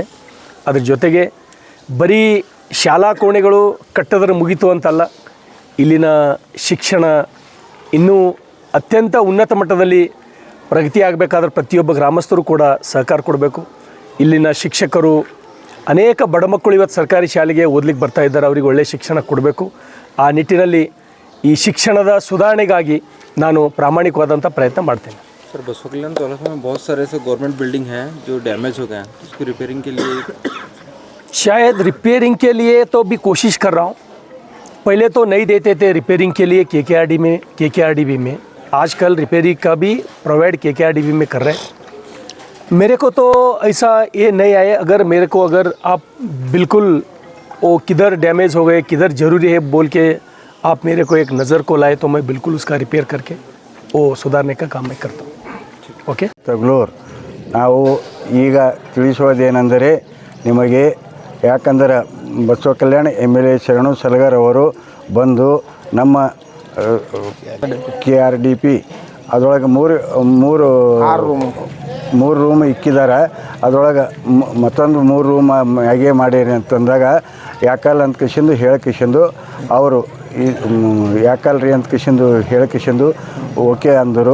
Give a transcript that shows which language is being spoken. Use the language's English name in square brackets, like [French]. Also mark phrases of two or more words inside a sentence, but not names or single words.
[Kannada] ಅದ್ರ ಜೊತೆಗೆ ಬರೀ ಶಾಲಾ ಕೋಣೆಗಳು ಕಟ್ಟೋದ್ರ ಮುಗೀತು ಅಂತಲ್ಲ, ಇಲ್ಲಿನ ಶಿಕ್ಷಣ ಇನ್ನೂ ಅತ್ಯಂತ ಉನ್ನತ ಮಟ್ಟದಲ್ಲಿ ಪ್ರಗತಿ ಆಗಬೇಕಾದ್ರೆ ಪ್ರತಿಯೊಬ್ಬ ಗ್ರಾಮಸ್ಥರು ಕೂಡ ಸಹಕಾರ ಕೊಡಬೇಕು. ಇಲ್ಲಿನ ಶಿಕ್ಷಕರು ಅನೇಕ ಬಡ ಮಕ್ಕಳು ಇವತ್ತು ಸರ್ಕಾರಿ ಶಾಲೆಗೆ ಓದಲಿಕ್ಕೆ ಬರ್ತಾ ಇದ್ದಾರೆ, ಅವರಿಗೆ ಒಳ್ಳೆಯ ಶಿಕ್ಷಣ ಕೊಡಬೇಕು. ಆ ನಿಟ್ಟಿನಲ್ಲಿ ಈ ಶಿಕ್ಷಣದ ಸುಧಾರಣೆಗಾಗಿ ನಾನು ಪ್ರಾಮಾಣಿಕವಾದಂಥ ಪ್ರಯತ್ನ ಮಾಡ್ತೇನೆ. [Hindi] सर, बसव कल्याण तालुका में बहुत सारे ऐसे [English] government building [Hindi] हैं जो डैमेज हो गए हैं, उसकी रिपेयरिंग के लिए शायद रिपेयरिंग के लिए तो भी कोशिश कर रहा हूँ. पहले तो नहीं देते थे रिपेयरिंग के लिए KKRDB में, आजकल रिपेयरिंग का भी प्रोवाइड KKRDB में कर रहे हैं. मेरे को तो ऐसा ये नहीं आए, अगर आप बिल्कुल वो किधर डैमेज हो गए, किधर ज़रूरी है बोल के आप मेरे को एक नज़र को लाए तो मैं बिल्कुल उसका रिपेयर करके वो सुधारने का काम मैं करता हूँ. [Kannada] ಓಕೆ. ತಗಲೂರು ನಾವು ಈಗ ತಿಳಿಸೋದೇನೆಂದರೆ ನಿಮಗೆ, ಯಾಕಂದರೆ ಬಸವ ಕಲ್ಯಾಣ MLA ಶರಣು ಸಲಗಾರ್ ಅವರು ಬಂದು ನಮ್ಮ KRDP ಅದರೊಳಗೆ ಮೂರು ರೂಮ್ ಇಕ್ಕಿದ್ದಾರೆ, ಅದರೊಳಗೆ ಮತ್ತೊಂದು 3 ರೂಮ್ ಹಾಗೆ ಮಾಡೀರಿ ಅಂತಂದಾಗ ಯಾಕಲ್ಲ ಅಂತ ಕಿಶಿಂದು ಹೇಳಕಿಶಿಂದು ಅವರು ಯಾಕಲ್ರಿ ಅಂತ ಹೇಳಕಿಶಿಂದು ಓಕೆ ಅಂದರು.